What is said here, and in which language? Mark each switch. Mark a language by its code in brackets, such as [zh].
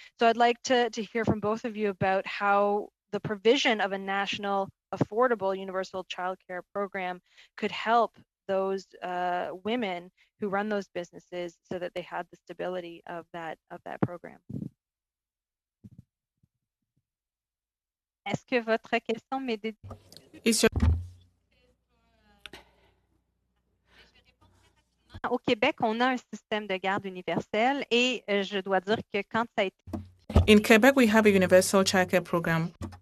[en] So I'd like to hear from both of you about how the provision of a national affordable universal childcare program could help those women who run those businesses so that they had the stability of that program. [fr] Est-ce que votre question m'est Au Québec, on a un système de garde universel et je dois dire que quand ça a été [en] In Quebec, we have a universal childcare program.